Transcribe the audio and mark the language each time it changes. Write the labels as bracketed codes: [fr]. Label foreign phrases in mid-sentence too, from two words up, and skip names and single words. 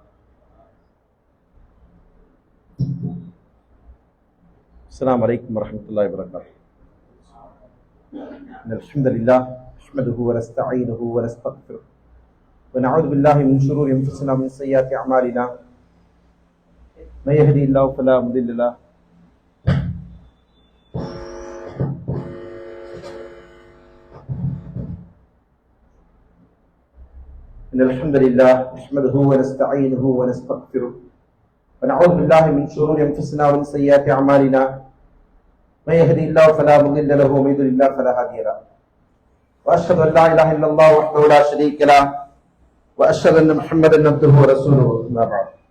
[ar] السلام عليكم ورحمة الله وبركاته. الحمد لله نحمده ونستعينه ونستغفره ونعوذ بالله من شرور أنفسنا ومن سيئات أعمالنا. من يهده الله فلا مضل له الحمد لله نحمده ونستعينه ونستغفره ونعوذ بالله من شرور انفسنا ومن سيئات اعمالنا من يهده الله فلا مضل له ومن يضلل الله فلا هادي له واشهد ان لا اله الا الله وحده لا شريك له واشهد ان محمدا عبده ورسوله اما بعد